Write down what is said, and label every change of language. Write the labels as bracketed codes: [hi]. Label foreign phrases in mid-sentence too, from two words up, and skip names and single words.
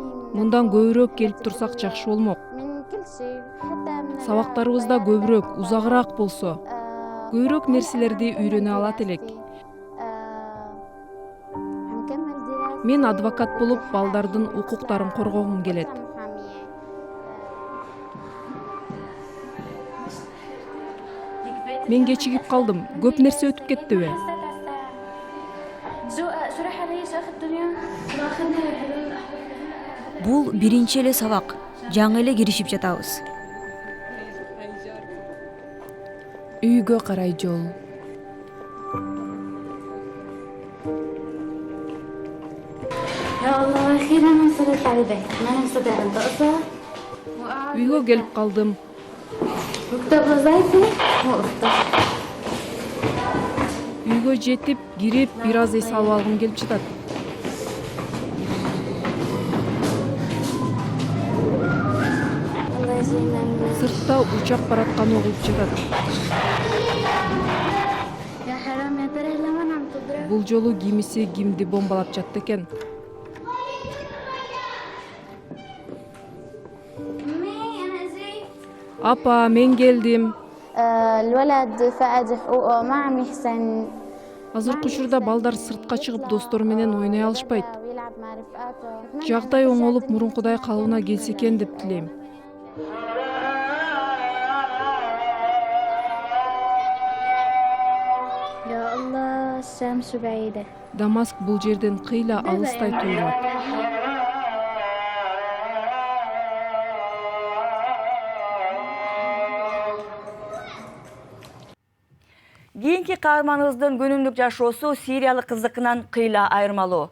[ky] Мындан көбүрөөк келип турсак жакшы болмок. [ar] من كل شيء حتى من [ky] Сабактарыбыз да көбүрөөк, узагыраак болсо, көбүрөөк нерселерди үйрөнө алат элек. [ar] عم كمل دراسة. [ky] Мен адвокат болуп, балдардын укуктарын коргогум келет. Мен кечигип калдым. Көп нерсе өтүп кеттиби? Бул биринчи эле сабак. Жаңы эле киришип жатабыз. Үйгө карай жол. [ar] يا الله أخيرا وصلت على البيت ما مصدق أن تقصى [ky] Үйгө келип калдым. Үйгө жетип, кирип, бир аз эс алып алгым келип жатат. Сыртта учак баратканы угулуп жатат. Бул жолу кимиси кимди бомбалап жатты экен. Апа, мен келдим. [ar] الولد فقد حقوقه ما عم يحسن [ky] Азыркы учурда балдар сыртка чыгып достору менен ойной алышпайт. [ar] ويلعب مع رفقاته. [ky] Жагдай оңолуп мурункудай калыбына келсе экен деп тилейм. [ar] يا الله الشمس بعيدة. [ky] Дамаск бул жерден кыйла алыстай туюлат. Кийинки каарманыбыздын күнүмдүк жашоосу сириялык кыздыкынан кыйла айырмалуу.